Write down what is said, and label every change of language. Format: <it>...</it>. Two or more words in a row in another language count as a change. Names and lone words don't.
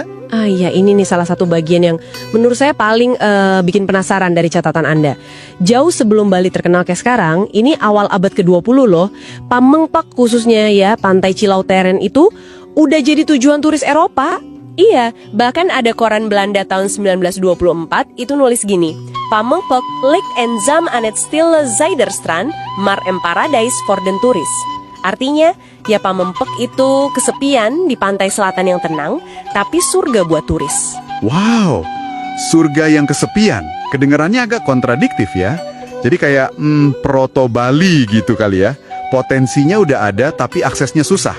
<id>Iya, ini nih salah satu bagian yang menurut saya paling bikin penasaran dari catatan Anda. Jauh sebelum Bali terkenal kayak sekarang, ini awal abad ke-20 loh, Pamengpeuk khususnya ya, Pantai Cilauteren itu udah jadi tujuan turis Eropa. Iya, bahkan ada koran Belanda tahun 1924 itu nulis gini,</id> <nl>Pamengpeuk ligt ensam aan het stille Zuiderstrand, maar een paradijs voor den toerist.</nl> <id>Artinya, ya Pamengpeuk itu kesepian di pantai selatan yang tenang, tapi surga buat turis. Wow, surga yang kesepian. Kedengarannya agak kontradiktif ya. Jadi kayak proto Bali gitu kali ya. Potensinya udah ada tapi aksesnya susah.</id>